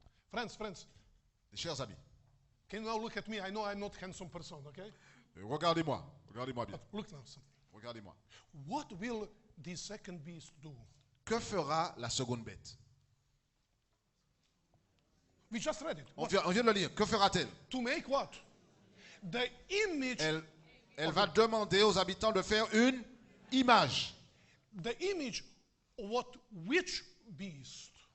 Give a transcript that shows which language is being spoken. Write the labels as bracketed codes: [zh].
[en] Friends, [fr] Mes chers amis, [en] can you now look at me? I know I'm not handsome person, okay? [fr] regardez-moi bien, [en] But look now something. [fr] regardez-moi. [en] What will this second beast do? [fr] Que fera la seconde bête? [en] We just read it. [fr] On vient de le lire. Que fera-t-elle? [en] To make what? The image, [fr] Elle va demander aux habitants de faire une image. [en] the image of which beast?